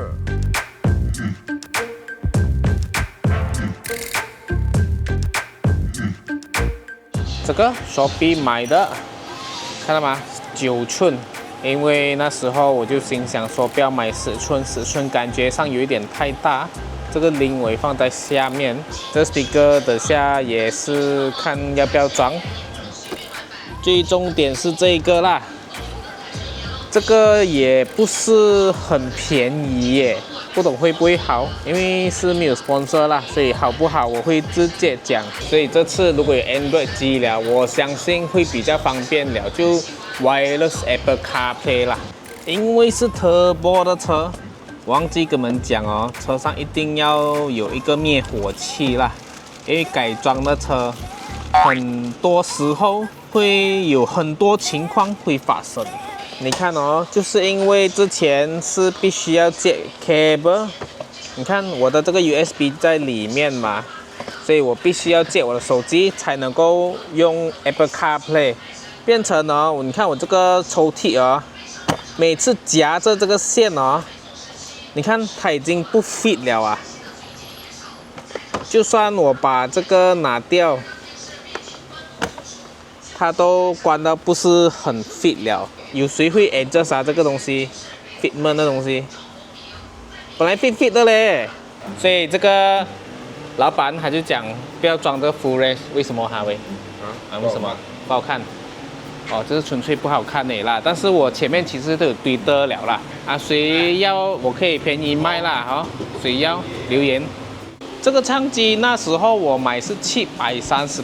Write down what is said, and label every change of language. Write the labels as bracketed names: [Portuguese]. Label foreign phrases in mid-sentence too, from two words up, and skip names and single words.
[Chinese] 這個 Shopee 買的，看到嗎？9寸，因為那時候我就心想說不要買10寸，10寸感覺上有一點太大。這個 links 我放在下面，這 speaker 等下也是看要不要裝。最重點是這個啦，這個也不是很便宜耶。不懂會不會好，因為是沒有 sponsor 啦，所以好不好我會直接講。所以這次如果有 Android 機了，我相信會比較方便了，就 Wireless Apple CarPlay 啦。因為是 Turbo 的車，忘記跟你們講哦，車上一定要有一個滅火器啦，因為改裝的車很多時候會有很多情況會發生。你看哦，就是因為之前是必須要接 cable，你看我的這個 USB 在裡面嘛，所以我必須要接我的手機才能夠用 Apple CarPlay， 變成哦，你看我這個抽屜哦，每次夾着這個線哦，你看它已經不 fit 了啊，就算我把這個拿掉，它都關到不是很 fit 了。有誰會 adjust 啊？這個東西 fitment 的東西，本來 fit 的嘞，所以這個老闆他就講不要裝這個 [English] full range， [Chinese] 為什麼哈喂？為什麼？不好看。哦，這是純粹不好看的啦。但是我前面其實都有堆得了啦。啊，誰要我可以便宜賣啦，哦，誰要留言。這個唱機那時候我買是738。